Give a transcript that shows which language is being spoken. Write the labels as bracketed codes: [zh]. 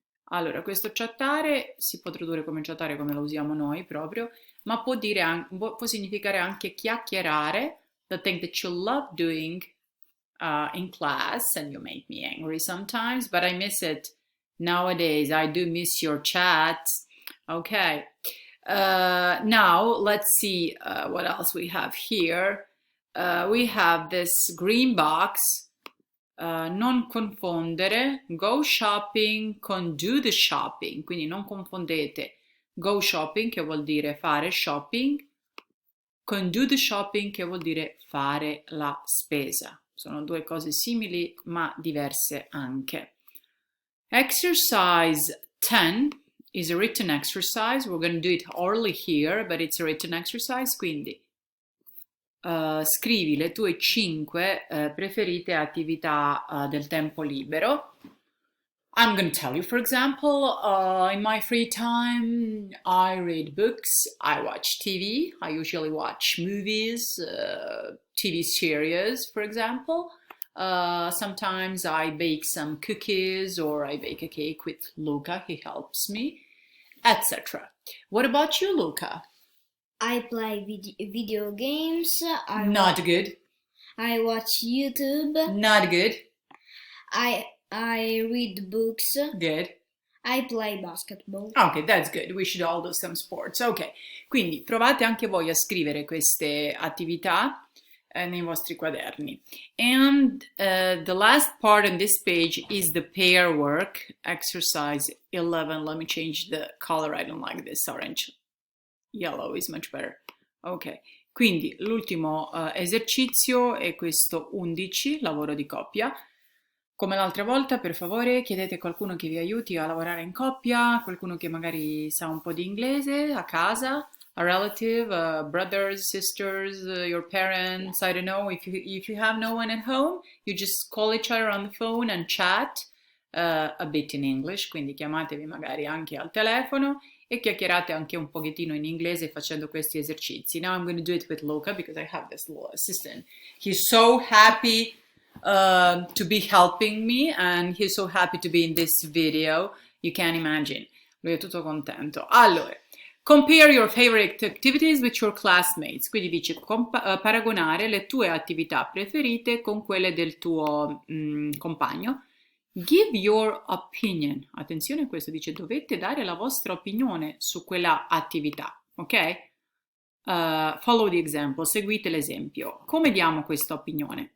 [it] Allora, questo chattare si può tradurre come chattare come lo usiamo noi proprio, ma può significare anche chiacchierare, [en] the thing that you love doing in class, and you make me angry sometimes, but I miss it nowadays. I do miss your chats. Okay. Now, let's see what else we have here. We have this green box. [it] Non confondere [en] go shopping [it] con [en] do the shopping, [it] quindi non confondete go shopping che vuol dire fare shopping con do the shopping che vuol dire fare la spesa. Sono due cose simili ma diverse anche. [en] Exercise 10 is a written exercise. We're going to do it orally here, but it's a written exercise, [it] quindi scrivi le tue 5 preferite attività del tempo libero. [en] I'm going to tell you, for example, in my free time, I read books, I watch TV, I usually watch movies, TV series, for example. Sometimes I bake some cookies or I bake a cake with Luca, he helps me, etc. What about you, Luca? I play video games. Not good, I watch YouTube. not good, I read books. good. I play basketball. Ok, that's good. We should all do some sports. [it] Ok, quindi provate anche voi a scrivere queste attività nei vostri quaderni. [en] And the last part on this page is the pair work, exercise 11. Let me change the color. I don't like this orange. Yellow is much better. [it] Ok, quindi l'ultimo esercizio è questo 11, lavoro di coppia. Come l'altra volta, per favore, chiedete a qualcuno che vi aiuti a lavorare in coppia, qualcuno che magari sa un po' di inglese a casa, [en] a relative, brothers, sisters, your parents, I don't know. [it] If you have no one at home, you just call each other on the phone and chat a bit in English, quindi chiamatevi magari anche al telefono e chiacchierate anche un pochettino in inglese facendo questi esercizi. [en] Now I'm going to do it with Luca because I have this little assistant. He's so happy to be helping me and he's so happy to be in this video. You can't imagine. [it] Lui è tutto contento. Allora, [en] compare your favorite activities with your classmates. [it] Quindi dice paragonare le tue attività preferite con quelle del tuo compagno. [en] Give your opinion. [it] Attenzione a questo, dice dovete dare la vostra opinione su quella attività, ok? [en] Follow the example, [it] seguite l'esempio. Come diamo questa opinione?